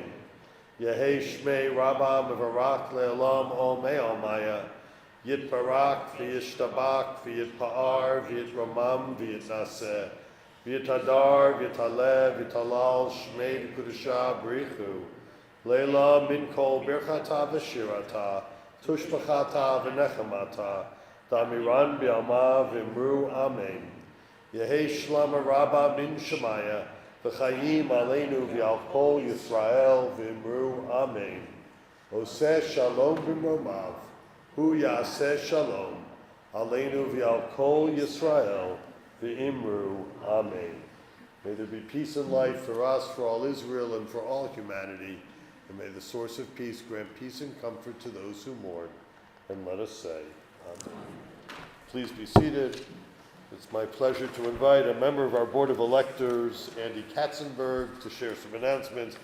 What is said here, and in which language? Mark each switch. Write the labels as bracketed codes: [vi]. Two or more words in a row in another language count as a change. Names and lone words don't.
[arc] יהא שמה רבא מברך לעלם עלמי עלמיא יתברך וישתבח ויתפאר ויתרומם ויתנשא ויתהדר ויתעלה ויתהלל שמה דקודשא בריך הוא לעלא מן כל ברכתא ושירתא תשבחתא ונחמתא דאמירן בעלמא ואמרו אמן. יהא שלמא רבא מן שמיא וחיים עלינו ועל כל ישראל ואמרו אמן. [he] עושה שלום במרומיו הוא יעשה שלום עלינו ועל כל ישראל ואמרו אמן. [en] May there be peace and life for us, for all Israel, and for all humanity, and may the source of peace grant peace and comfort to those who mourn. And let us say, Amen. Please be seated. It's my pleasure to invite a member of our Board of Electors, Andy Katzenberg, to share some announcements.